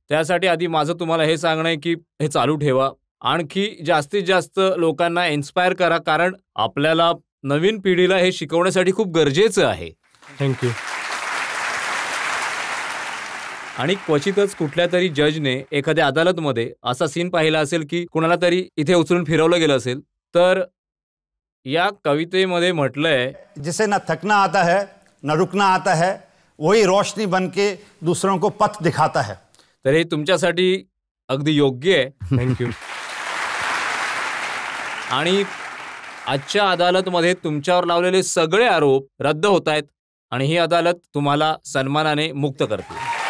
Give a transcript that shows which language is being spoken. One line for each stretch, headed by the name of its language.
Marathi: त्यासाठी आधी माझं तुम्हाला हे सांगणं आहे की हे चालू ठेवा. आणखी जास्तीत जास्त लोकांना इन्स्पायर करा, कारण आपल्याला नवीन पिढीला हे शिकवण्यासाठी खूप गरजेचं आहे.
English: Thank you.
Marathi: आणि क्वचितच कुठल्या तरी जजने एखाद्या अदालतमध्ये असा सीन पाहिला असेल की कुणाला तरी इथे उचलून फिरवलं गेलं असेल. तर या कवितेमध्ये म्हटलंय,
Hindi: जिसे न थकना आता है न रुकना आता है, वही रोशनी बन के दूसरों को पथ दिखाता है.
Marathi: तर हे तुमच्यासाठी अगदी योग्य आहे.
English: Thank you.
Marathi: आणि आजच्या अदालतमध्ये तुमच्यावर लावलेले सगळे आरोप रद्द होत आहेत आणि ही अदालत तुम्हाला सन्मानाने मुक्त करते.